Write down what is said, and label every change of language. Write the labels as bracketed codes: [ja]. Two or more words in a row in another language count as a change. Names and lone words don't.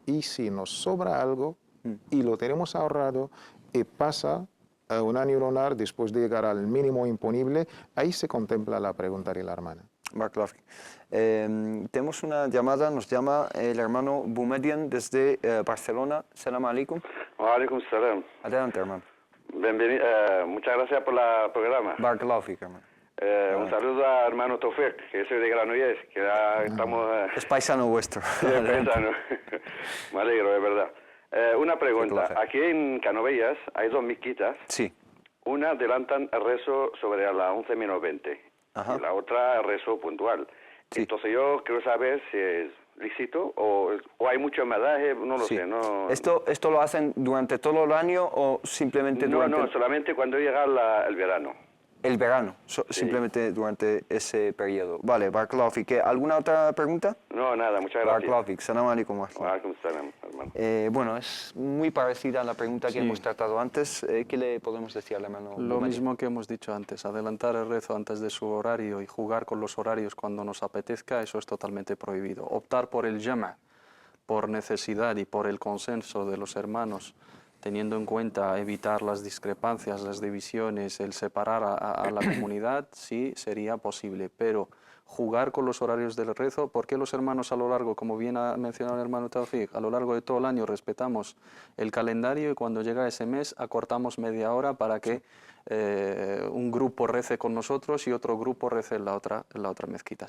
[es] Y si nos sobra algo y lo tenemos ahorrado y pasa a un año lunar después de llegar al mínimo imponible, ahí se contempla la pregunta de la hermana. Barakallahu. Tenemos una llamada, nos llama el hermano Boumediene desde Barcelona. [ar] سلام عليكم. وعليكم السلام. [es] Adelante, hermano. Bienvenido, muchas gracias por el programa. [ar] بارك الله فيك, [es] hermano. Un saludo a hermano Tofek, que soy de Granollers, que ya estamos... Es paisano vuestro. Sí, es paisano. Me alegro, es verdad. Una pregunta. Aquí en Canovelles hay dos mezquitas. Sí. Una adelantan el rezo sobre a las 11 menos 20. Ajá. Y la otra el rezo puntual. Sí. Entonces yo quiero saber si es lícito o hay mucho medaje, no lo Sí. sé. No... ¿Esto lo hacen durante todo el año o simplemente durante No, solamente cuando llega el verano. el verano? Simplemente durante ese periodo. Vale, [ar] بارك الله فيك. [es] ¿Alguna otra pregunta? No, nada, muchas gracias. [ar] بارك الله فيك. سلام عليكم. وعليكم السلام, [es] hermano. Bueno, es muy parecida a la pregunta que Sí. hemos tratado antes. ¿Qué le podemos decir al hermano? Lo Boumediene? mismo que hemos dicho antes, adelantar el rezo antes de su horario y jugar con los horarios cuando nos apetezca, eso es totalmente prohibido. Optar por el jama', por necesidad y por el consenso de los hermanos, teniendo en cuenta evitar las discrepancias, las divisiones, el separar a la comunidad, sí sería posible, pero jugar con los horarios del rezo, porque los hermanos a lo largo, como bien ha mencionado el hermano Tawfiq, a lo largo de todo el año respetamos el calendario y cuando llega ese mes acortamos media hora para que un grupo rece con nosotros y otro grupo rece en la otra mezquita.